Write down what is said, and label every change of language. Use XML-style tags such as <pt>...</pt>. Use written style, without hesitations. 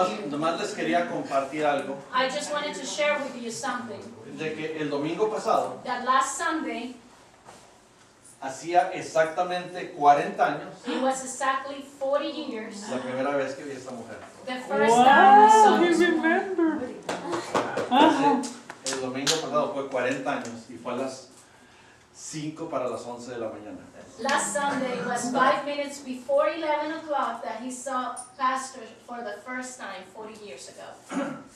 <es>nomás les quería compartir algo</es> <en>I just wanted to share with you something.</en> <es>de que el domingo pasado</es> <en>That last Sunday,</en> <es>hacía exactamente 40 años</es> <en>it was exactly 40 years.</en> <es>la primera vez que vi a esta mujer.</es> <en>The first time I saw this woman. remember.</en> <es>El domingo pasado fue 40 años y fue a las 5 para las 11 de la mañana.</es> <en>Last Sunday was 5 minutes before 11 o'clock that he saw Pastor for the first time 40 years ago.</en>